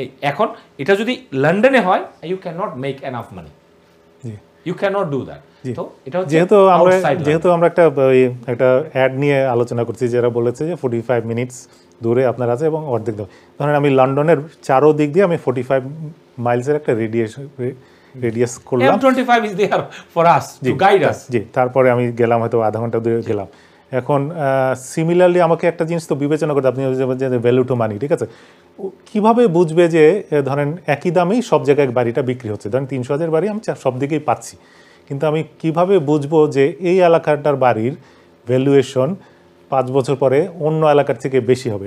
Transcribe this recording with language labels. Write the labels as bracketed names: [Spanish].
[Bangla] এখন এটা যদি লন্ডনে হয়, [English] You can not make enough money, you can not do that. [Bangla] তো এটা যেহেতু আমরা একটা অ্যাড নিয়ে আলোচনা করছি, যারা বলেছে যে 45 মিনিটস দূরে আপনার আছে এবং অর্ধেক ধরেন আমি লন্ডনের চারোদিক দিয়ে আমি 45 মাইলসের একটা রেডিয়াস করলাম। [English] M25 is there for us to guide us. [Bangla] জি, তারপরে আমি গেলাম হয়তো আধা ঘন্টা দূরে গেলাম। এখন সিমিলারলি আমাকে একটা জিনিস তো বিবেচনা করতে, আপনি ভ্যালু টু মানি, ঠিক আছে, কিভাবে বুঝবে যে ধরেন একই দামেই সব জায়গায় বাড়িটা বিক্রি হচ্ছে, ধরেন 300,000 বাড়ি আমি সব দিকেই পাচ্ছি, কিন্তু আমি কিভাবে বুঝবো যে এই এলাকাটার বাড়ির ভ্যালুয়েশন 5 বছর পরে অন্য এলাকার থেকে বেশি হবে?